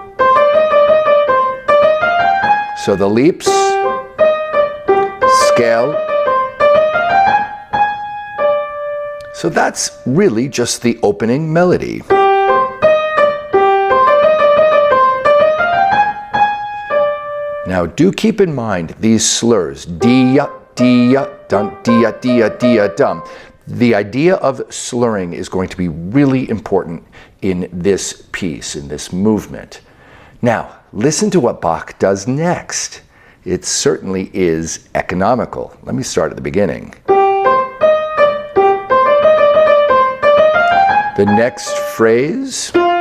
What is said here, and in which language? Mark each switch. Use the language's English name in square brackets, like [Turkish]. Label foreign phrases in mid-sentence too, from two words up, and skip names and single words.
[English] So the leaps, scale. So that's really just the opening melody. Now do keep in mind these slurs, dia, dia, dum, dia, dia, dia, dum. The idea of slurring is going to be really important in this piece, in this movement. Now, listen to what Bach does next. It certainly is economical. Let me start at the beginning. The next phrase.